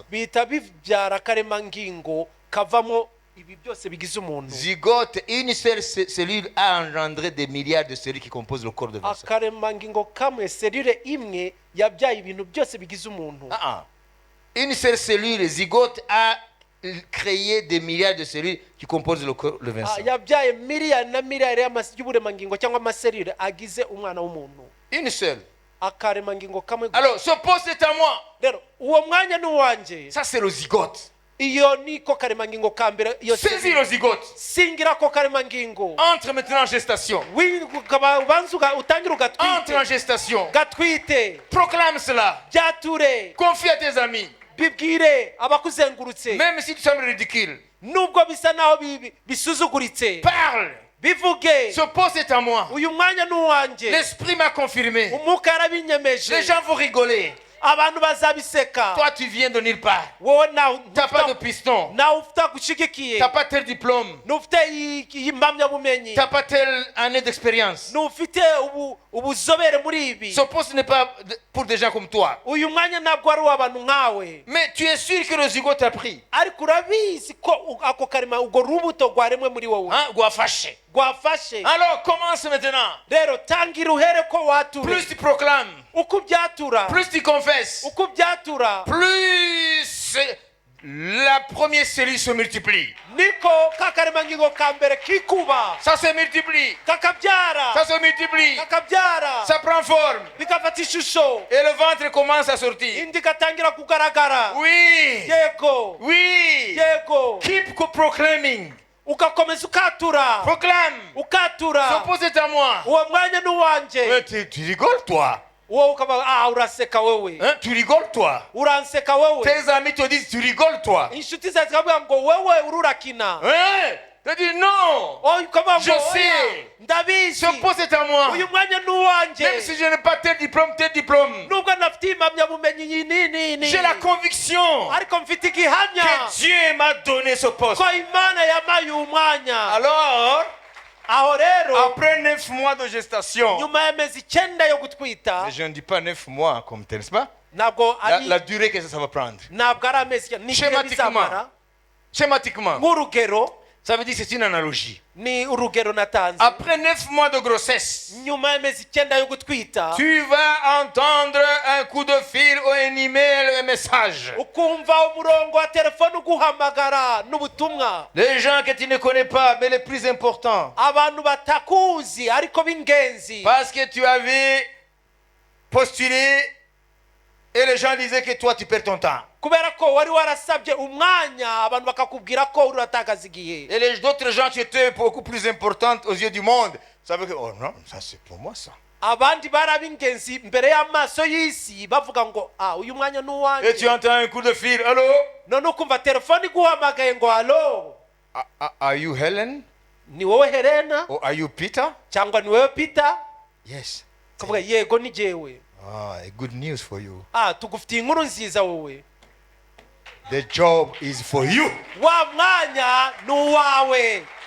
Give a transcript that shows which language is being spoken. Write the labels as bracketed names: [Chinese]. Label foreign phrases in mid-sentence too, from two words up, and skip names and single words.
[Kinyarwanda] bihita bibyara akaremangingo kavamo ibi byose bigize umuntu. [French] Zygote, une seule cellule a engendré des milliards de cellules qui composent le corps de Vincent. [Kinyarwanda] akaremangingo kamwe, serire imwe yabyaye ibintu byose bigize umuntu. [French] Une seule cellule, zygote, a créé des milliards de cellules qui composent le corps de Vincent. [Kinyarwanda] yabyaye miliyari na miliyari y'uburemangingo cyangwa amaserire agize umwana w'umuntu. [French] Une seule. [Kinyarwanda] akaremangingo kamwe. [French] Alors, ce poste est à moi. [Kinyarwanda] rero uwo mwanya ni uwanjye. [French] Ça, c'est le zygote. [Kinyarwanda] iyo niko karemangingo ka mbere. [French] Saisis le zygote. [Kinyarwanda] singira ko karemangingo. [French] Entre maintenant en gestation. [Kinyarwanda] ubanza utangire [French] Entre [Kinyarwanda] ugatwite. [French] en gestation. [Kinyarwanda] gatwite. [French] Proclame cela. [Kinyarwanda] byature. [French] Confie à tes amis. [Kinyarwanda] bibwire abakuzengurutse. [French] Même si tu sembles ridicule. [Kinyarwanda] nubwo bisa naho bisuzuguritse. [French] Parle. [Kinyarwanda] bivuge. [French] Ce poste est à moi. [Kinyarwanda] uyu mwanya ni uwanjye. [French] L'esprit m'a confirmé. [Kinyarwanda] umwuka yarabinyemeje. [French] Les gens vont rigoler. [Kinyarwanda] abantu bazabiseka. [French] Toi, tu viens de nulle part. [Kinyarwanda] wowe [French] T'as pas de piston. [Kinyarwanda] nawe ufite agushigikiye. [French] T'as pas tel diplôme. [Kinyarwanda] n'ufite iyi mpamyabumenyi. [French] T'as pas telle année d'expérience. [Kinyarwanda] n'ufite ubuzobere muri ibi. [French] Ce poste n'est pas pour des gens comme toi. [Kinyarwanda] uyu mwanya ntabwo ari uw'abantu nkawe. [French] Mais tu es sûr que le zygote a pris. [Kinyarwanda] ariko urabizi ko ako karema urwo rubuto rwaremwe muri wowe. Rwafashe. rwafashe. [French] Alors commence maintenant. [Kinyarwanda] rero tangira uhere ko wature. [French] Plus tu proclames, [Kinyarwanda] uko ubyatura. [French] plus tu confesses, [Kinyarwanda] uko ubyatura. [French] plus la première cellule se multiplie. [Kinyarwanda] niko ka karemangingo ka mbere kikuba. [French] Ça se multiplie. [Kinyarwanda] kakabyara. [French] Ça se multiplie. [Kinyarwanda] kakabyara. [French] Ça prend forme. [Kinyarwanda] bigafata ishusho. [French] Et le ventre commence à sortir. [Kinyarwanda] indi gatangira kugaragara. [French] Oui. [Kinyarwanda] yego. [French] Oui. [Kinyarwanda] yego. [English] Keep proclaiming. [Kinyarwanda] ugakomeza ukatura. [French] Proclame. [Kinyarwanda] ukatura. [French] Ce poste est à moi. [Kinyarwanda] uwo mwanya ni uwanjye. [French] Mais tu rigoles, toi. [Kinyarwanda] wowe ukaba uraseka wewe. [French] Hein? Tu rigoles, toi. [Kinyarwanda] uranseka wewe. [French] Tes amis te disent, tu rigoles, toi. [Kinyarwanda] inshuti zawe zikavuga ngo wewe ururakina. [French] Hein? Tu dis non. [Kinyarwanda] ukavuga [French] Je [Kinyarwanda] ngo [French] sais. [Kinyarwanda] ndabizi. [French] Ce poste est à moi. [Kinyarwanda] uyu mwanya ni uwanjye. [French] Même si je n'ai pas tel diplôme. [Kinyarwanda] nubwo nafite impamyabumenyi nini. [French] J'ai la conviction [Kinyarwanda] ariko mfite igihamya [French] que Dieu m'a donné ce poste. [Kinyarwanda] ko imana yamaye uyu mwanya. [French] Alors, [Kinyarwanda] aho rero [French] après 9 mois de gestation, [Kinyarwanda] nyuma y'amezi 9 yo gutwita. [French] mais je ne dis pas 9 mois comme tel, n'est-ce pas? [Kinyarwanda] ntabwo ari [French] La durée que ça va prendre. [Kinyarwanda] ntabwo ari amezi ni [French] Schématiquement. Schématiquement, [Kinyarwanda] nk'urugero. [French] ça veut dire que c'est une analogie. [Kinyarwanda] ni urugero natanze. [French] Après 9 mois de grossesse, [Kinyarwanda] nyuma y'amezi 9 yo gutwita. [French] tu vas entendre un coup de fil ou un email, un message. [Kinyarwanda] ukumva umurongo wa telefone uguhamagara n'ubutumwa. [French] Les gens que tu ne connais pas, mais les plus importants. [Kinyarwanda] abantu batakuzi ariko b'ingenzi. [French] Parce que tu avais postulé et les gens disaient que toi tu perds ton temps. [Kinyarwanda] kubera ko wari warasabye umwanya abantu bakakubwira ko uratakaza igihe. [French] Et les autres gens qui étaient beaucoup plus importantes aux yeux du monde savaient que, oh non, ça c'est pour moi ça. [Kinyarwanda] abandi bari ab'ingenzi mbere y'amaso y'isi bavuga ngo uyu mwanya ni [French] Et tu [Kinyarwanda] uwanjye. [French] entends un coup de fil, allô? [Kinyarwanda] none ukumva telefone iguhamagaye ngo halo. [English] Are you Helen? [Kinyarwanda] ni wowe Helena [English] Or are you Peter? [Kinyarwanda] cyangwa ni wowe Peter? [English] Yes. [Kinyarwanda] kavuga yego ni jewe. [English] A good news for you. [Kinyarwanda] tugufitiye inkuru nziza wowe. [English] The job is for you. [Kinyarwanda] wa mwanya ni uwawe.